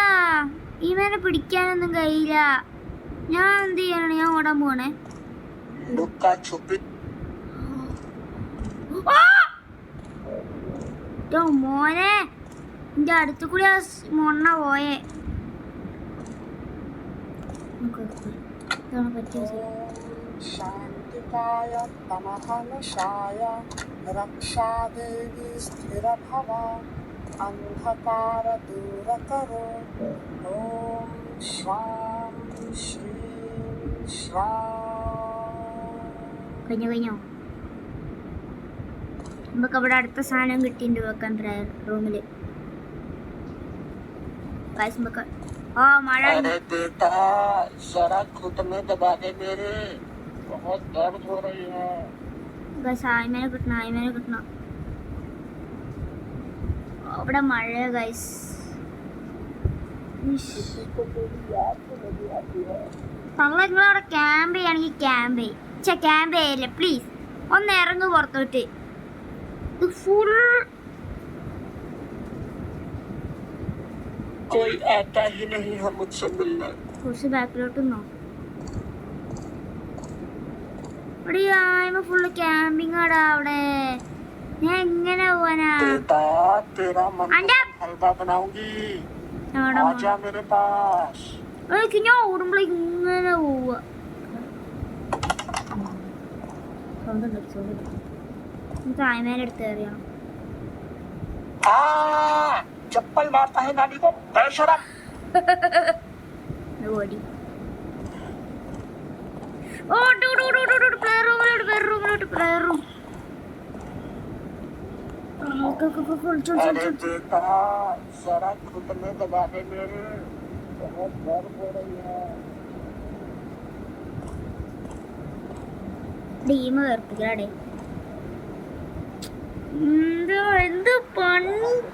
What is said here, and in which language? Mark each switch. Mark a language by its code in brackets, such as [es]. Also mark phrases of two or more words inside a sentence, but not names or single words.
[ml] ഈ മേനെ പിടിക്കാനൊന്നും കഴിയില്ല. ഞാൻ എന്ത് ചെയ്യാനാണ്? ഞാൻ ഓടാൻ പോണേ. [hi] लुक्का छुपी [ml] മോനെ എന്റെ അടുത്ത് കൂടി ആ മൊണ്ണ പോയേ. ഇതാണ് പറ്റിയ [hi] शान्तिकाय तमहनशाय रक्षा देवी स्थिरभव अन्धकार दूर करो। [sa] ॐ श्वां श्रीं श्रां। [ml] കഴിഞ്ഞോ? നമുക്ക് അവിടെ അടുത്ത സാധനം കിട്ടിയിട്ടുണ്ട് വെക്കാൻ [en] prayer room. [ml] ഓ മഴ. [hi] अरे बेटा जरा घुटने दबा दे मेरे, बहुत दर्द हो रही है। [ml] ആയ്മേനെ കിട്ടണം. അവിടെ മഴ ഗൈസ്. നിങ്ങളവിടെ ക്യാമ്പ് ചെയ്യണമെങ്കിൽ ക്യാമ്പ് ചെയ്യല്ലേ പ്ലീസ്. ഒന്ന് ഇറങ്ങ് പുറത്തോട്ട്. ഇത് ഫുൾ [hi] कोई आता ही नहीं है मुझसे मिलने। [ml] കുറച്ച് ബാക്കിലോട്ട് നോ. അവിടെ ആയ്മ [en] full camping [ml] ആടാ അവിടെ. ഞാൻ എങ്ങനെ പോവാനാ? [hi] बेटा तेरा मन हलवा बनाऊंगी, आजा मेरे पास। [ml] ഞാൻ ഓടുമ്പോഴേക്ക് ഇങ്ങനെ പോവുക. സ്വന്തം തായ്മേലെടുത്ത് കയറിയാണ്. [hi] चप्पल मारता है नानी को बेशरम। [ml] ഓടി. ഓ [en] player room. [hi] अरे बेटा जरा घुटने दबा दे मेरे, बहुत दर्द हो रही है। [ml] ടീം വേർപ്പിക്കലാടേ. എന്ത് പണി.